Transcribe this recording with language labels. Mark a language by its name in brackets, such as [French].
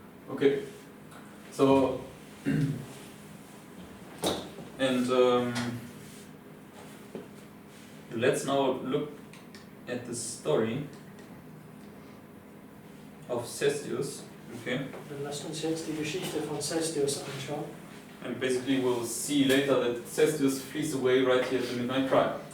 [English] Okay, so and let's now look at the story of Cestius. Okay, [German] Dann lasst uns jetzt die Geschichte von Cestius anschauen. [English] and basically we'll see later that Cestius flees away right here at the midnight cry.